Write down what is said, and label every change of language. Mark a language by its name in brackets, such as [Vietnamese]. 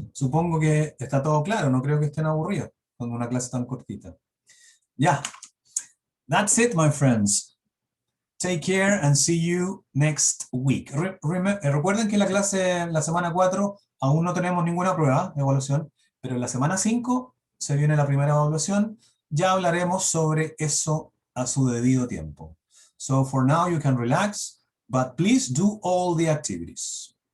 [Spanish] Supongo que está todo claro, no creo que estén aburridos con una clase tan cortita. [English] Yeah, that's it, my friends. Take care and see you next week. [Spanish] Recuerden que la semana 4, aún no tenemos ninguna prueba de evaluación, pero en la semana 5 se viene la primera evaluación. Ya hablaremos sobre eso a su debido tiempo. [English] So for now you can relax, but please do all the activities.